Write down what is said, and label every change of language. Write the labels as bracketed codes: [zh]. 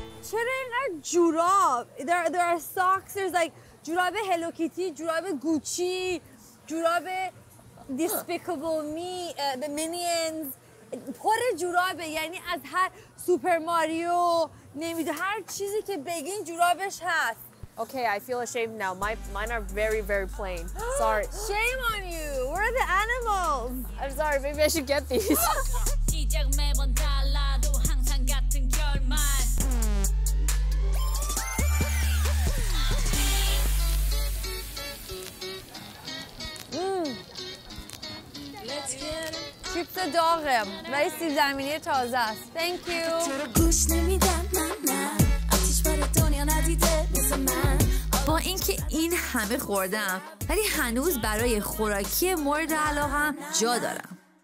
[fa] چرا اینقدر جوراب؟ [en] There are socks, there's like [fa] جوراب هلو کیتی، جوراب گوچی، جوراب Despicable Me, the Minions. پر جورابه، یعنی از هر سوپر ماریو نمیدونم هر چیزی که بگین جورابش هست. [en] Okay, I feel ashamed now. Mine are very, very plain. Sorry. Shame on you. Where are the animals? I'm sorry. Maybe I should get these. [ko] 시작 매번 달라도 항상 같은 결말 [en] Let's get it. [fa] چیپس داغه ولی سیب زمینی تازه است. [en] Thank you. [fa] گوش نمیدم من آتیش بار دنیا ندیده مثل من با اینکه این همه خوردم ولی هنوز برای خوراکی مورد علاقم جا دارم.